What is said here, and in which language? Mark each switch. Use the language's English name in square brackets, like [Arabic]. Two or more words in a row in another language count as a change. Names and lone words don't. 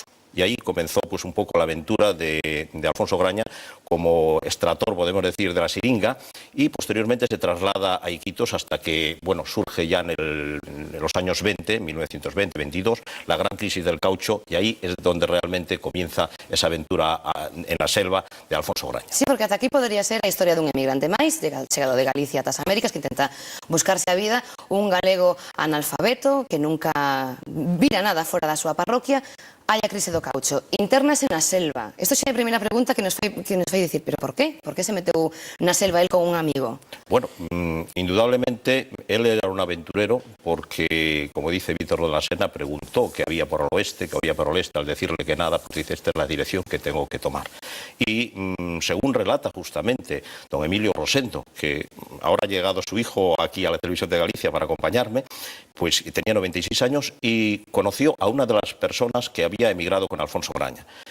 [Spanish] Y ahí comenzó pues un poco la aventura de Alfonso Graña como extractor, podemos decir, de la siringa, y posteriormente se traslada a Iquitos hasta que, bueno, surge ya en los años 20, 1920-22, la gran crisis del caucho, y ahí es donde realmente comienza esa aventura en la selva de Alfonso Graña. [Galician] Sí, porque ata aquí podría ser a historia dun emigrante máis, chegado de Galicia ata as Américas, que intenta buscarse a vida, un galego analfabeto, que nunca vira nada fora da súa parroquia. Hai a crise do caucho, internase na selva. Isto xa é a primeira pregunta que nos fai dicir, pero por qué? Por que se meteu na selva el con un amigo? [Spanish] Bueno, indudablemente él era un aventurero porque, como dice Víctor de la Sena, preguntó qué había por el oeste, qué había por el este, al decirle que nada, pues dice, esta es la dirección que tengo que tomar. Y según relata justamente don Emilio Rosendo, que ahora ha llegado su hijo aquí a la televisión de Galicia para acompañarme, pues tenía 96 años y conoció a una de las personas que había emigrado con Alfonso Graña.